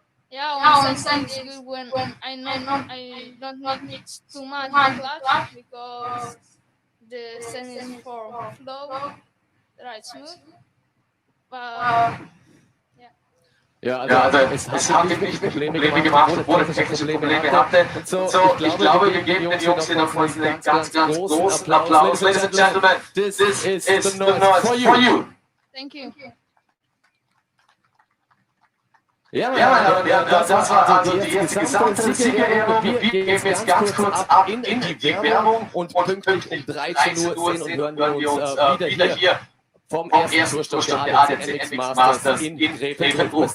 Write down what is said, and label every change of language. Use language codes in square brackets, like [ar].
[en] Yeah, on sand is good when I don't need too much clutch because the sand is for flow, right smooth. But [de] ja, also es hat wirklich Probleme gemacht, obwohl es technische Probleme hatte. Und so, ich glaube, wir geben den Jungs hier nochmal einen ganz großen Applaus. [en] Ladies and gentlemen, this is the noise for you. Thank you. [de] Ja, das war also die erste Gesamtsiegerehrung. Wir gehen jetzt ganz kurz ab in die Werbung und pünktlich um 13:10 Uhr hören wir uns wieder hier vom ersten Tourstopp der ADAC MX Masters in Grevenbroich.